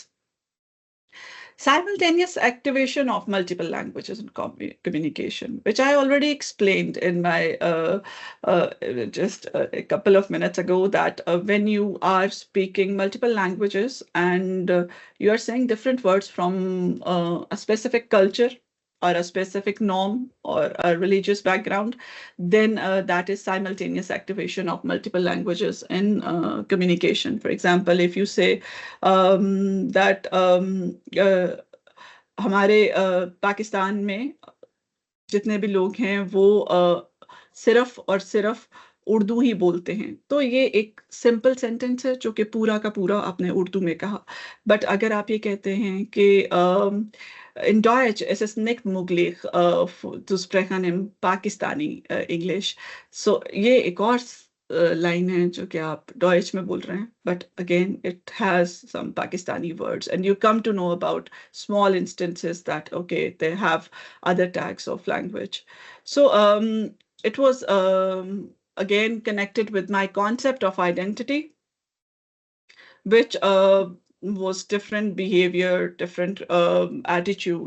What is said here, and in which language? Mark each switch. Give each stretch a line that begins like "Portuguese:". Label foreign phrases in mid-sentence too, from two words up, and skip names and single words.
English: Simultaneous activation of multiple languages in communication, which I already explained in my just a couple of minutes ago, that when you are speaking multiple languages and you are saying different words from a specific culture or a specific norm or a religious background, then that is simultaneous activation of multiple languages in communication. For example, if you say that
Urdu: ہمارے پاکستان میں جتنے بھی لوگ ہیں وہ صرف اور صرف اردو ہی بولتے ہیں، تو یہ ایک
English: simple sentence
Urdu: ہے جو کہ پورا کا پورا آپ نے اردو میں کہا. بٹ اگر آپ یہ کہتے ہیں کہ
German: in Deutsch es ist nicht möglich zu sprechen im Pakistani English.
Urdu: So یہ ایک اور لائن ہے جو کہ آپ Deutsch میں بول رہے ہیں,
English: but again it has some Pakistani words, and you come to know about small instances that okay, they have other tags of language. So it was again connected with my concept of identity, which was different behavior, different attitude.